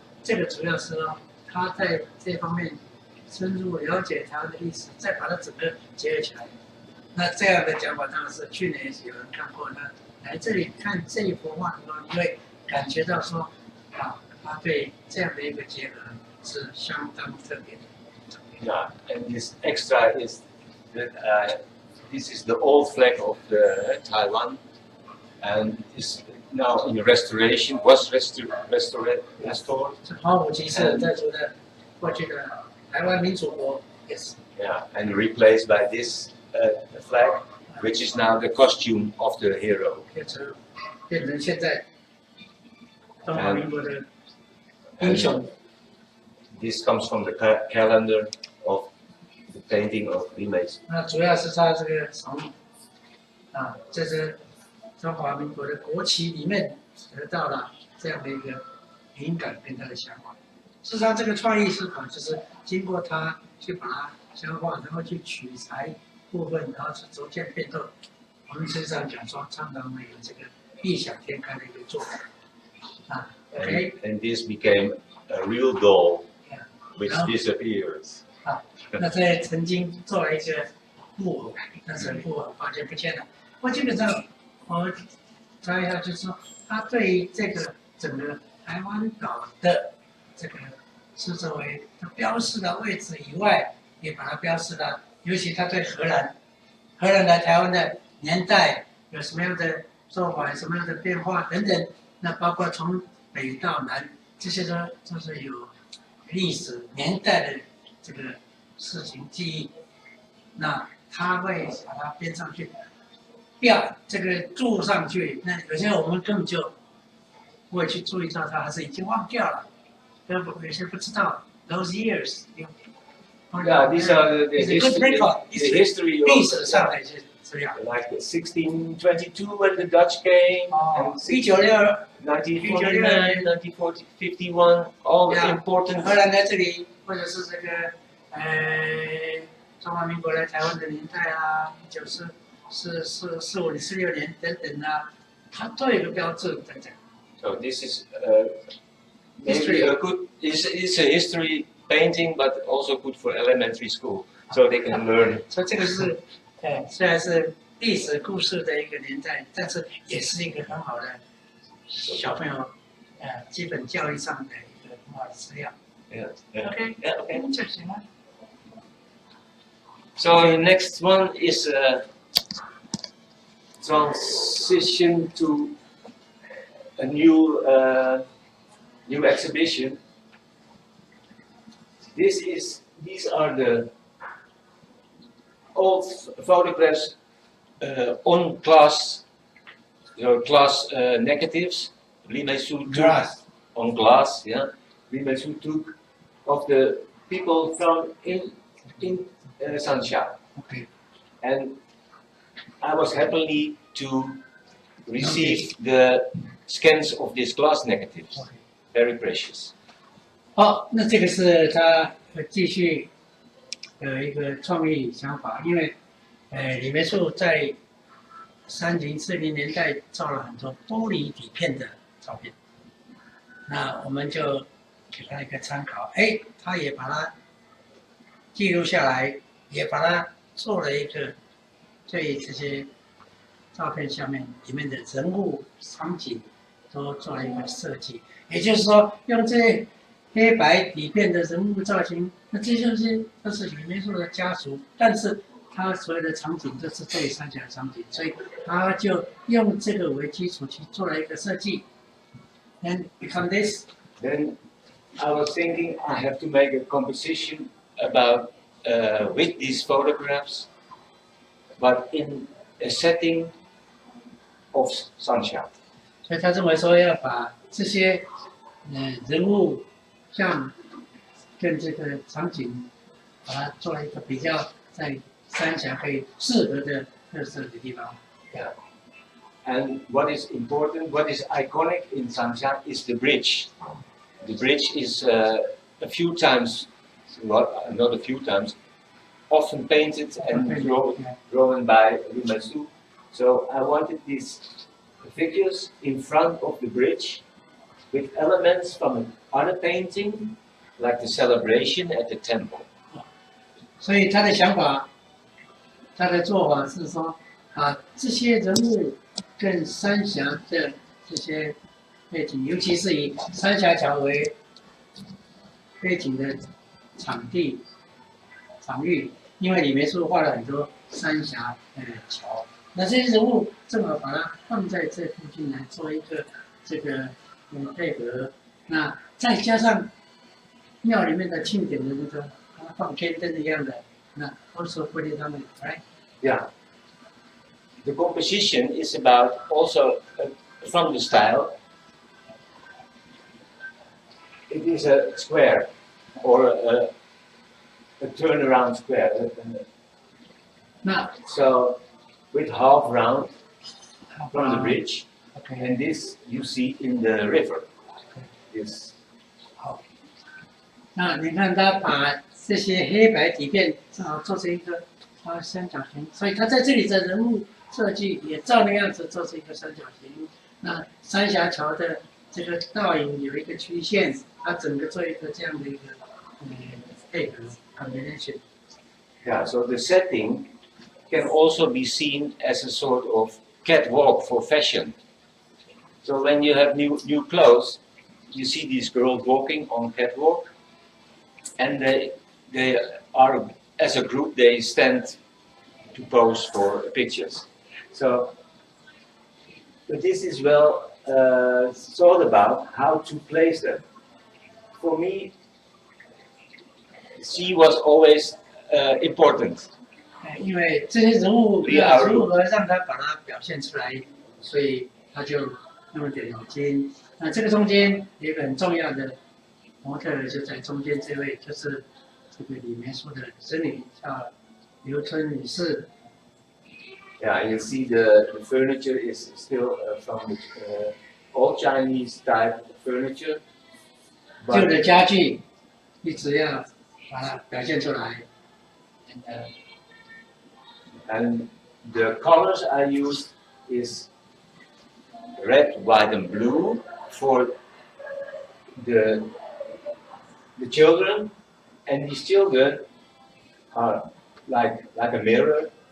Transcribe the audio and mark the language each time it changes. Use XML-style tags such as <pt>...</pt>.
<zh>这个主要是说他在这方面深入了解台湾的历史，再把它整个结合起来。那这样的讲法当然是去年有人看过呢，来这里看这一幅画的时候，你会感觉到说啊，他对这样的一个结合是相当特别的。</zh> <en>Yeah, and this extra is that this is the old flag of the Taiwan, and is now in restoration. Was restored.</en> <zh>这黄埔旗是在说的过去的台湾民主国也是。</zh> <en>Yeah, and replaced by this flag, which is now the costume of the hero.</en> <zh>变成现在中华民国的英雄。</zh> <en>This comes from the calendar of the painting of Li Meisu.</en> <zh>那主要是他这个从这是中华民国的国旗里面得到了这样的一个灵感跟他的想法。事实上，这个创意思考就是经过他去把它消化，然后去取材部分，然后是逐渐变动。我们实际上讲说，常常会有这个异想天开的一个做法。 OK。</zh> <en>And this became a real doll, which disappears.</en> <zh>那这曾经做了一个木偶，但是木偶发现不见了。我基本上我查一下，就是说他对于这个整个台湾岛的这个是作为他标示的位置以外，也把它标示了。尤其他对荷兰来台湾的年代有什么样的做法，有什么样的变化等等。那包括从北到南，这些都是有历史年代的这个事情记忆。那他会把它编上去，这个注上去。那有些我们根本就不会去注意到它，还是已经忘掉了。有些不知道</zh> <en>those years。 Yeah, these are the history of</en> <zh>历史上的一些资料。</zh> <en>Like 1622 when the Dutch came, and 1962、 1949, 1951, all important.</en> <zh>荷兰在这里，或者是这个中华民国来台湾的年代啊，1945年、46年等等啊，它都有一个标志等等。</zh> <en>So this is maybe a good. It's a history painting, but also good for elementary school, so they can learn.</en> <zh>所以这个是，虽然是历史故事的一个年代，但是也是一个很好的小朋友基本教育上的一个很好的资料。 OK， 就行了。</zh> <en>So the next one is transition to a new exhibition. These are the old photographs on glass negatives. Li Mei-su took on glass, yeah. Li Mei-su took of the people from in Sanxia. Okay. And I was happy to receive the scans of these glass negatives. Okay. Very precious.</en> <zh>好，那这个是他继续一个创意想法，因为李梅树在30、40年代照了很多玻璃底片的照片，那我们就给他一个参考，他也把它记录下来，也把它做了一个对这些照片下面里面的人物场景都做了一个设计，也就是说用这些黑白底片的人物造型，那这些都是李梅树的家族，但是他所有的场景都是对三峡的场景，所以他就用这个为基础去做了一个设计。</zh> <en>And become this. Then I was thinking I have to make a composition about with these photographs, but in a setting of Sanxia.</en> <zh>所以他认为说要把这些人物像跟这个场景，把它做了一个比较在三峡可以适合的特色的地方。 Yeah.</zh> <en>And what is important, what is iconic in Sanxia is the bridge. The bridge is a few times, well, not a few times, often painted and drawn by Li Mei-su. So I wanted these figures in front of the bridge with elements from other painting, like the celebration at the temple.</en> <zh>所以他的想法，他的做法是说，这些人物跟三峡的这些背景，尤其是以三峡桥为背景的场域，因为李梅树画了很多三峡桥，那这些人物正好把它放在这附近来做一个这个配合，那再加上庙里面的庆典的那个放天灯一样的，那</zh> <en>also put it on it, right? Yeah. The composition is about also from the style. It is a square or a turnaround square. So with half round from the bridge, and this you see in the river. Yes.</en> <zh>好，那你看他把这些黑白底片正好做成一个三角形，所以他在这里的人物设计也照那样子做成一个三角形。那三峡桥的这个倒影有一个曲线，它整个做一个这样的一个配合 combination。</zh> <en>Yeah, so the setting can also be seen as a sort of catwalk for fashion. So when you have new clothes, you see these girls walking on catwalk, and they are, as a group, they stand to pose for pictures. So, but this is well thought about how to place them. For me, she was always important.</en> <zh>因为这些人物要如何让他把它表现出来，所以他就弄了点脑筋。那这个中间有一个很重要的模特儿就在中间，这位就是这个李梅树的侄女，叫刘春女士。</zh> <en>Yeah, you see the furniture is still from the old Chinese type furniture.</en> <zh>旧的家具一直要把它表现出来。</zh> <en>And the colors I used is red, white, and blue for the children, and these children are like a mirror.</en>